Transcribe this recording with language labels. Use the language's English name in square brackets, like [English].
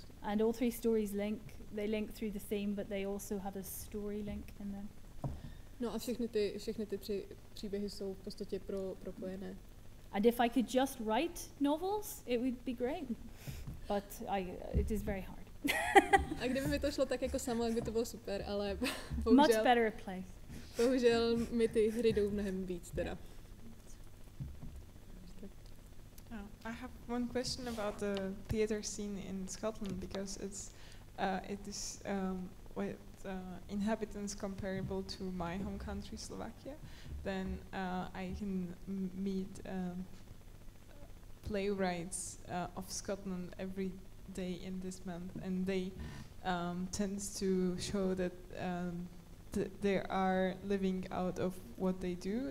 [English] And all three stories they link through the theme, but they also have a story link in them. [Czech] No a všechny ty příběhy jsou v podstatě propojené. [English] And if I could just write novels, it would be great. But it is very hard. [Czech] A kdyby mi to šlo tak jako samo, tak by to bylo super, ale [English] much better at plays. [Czech] Bohužel mi ty hry jdou mnohem víc teda. [English] I have one question about the theatre scene in Scotland because it is with inhabitants comparable to my home country Slovakia. Then I can meet playwrights of Scotland every day in this month, and they tends to show that they are living out of what they do.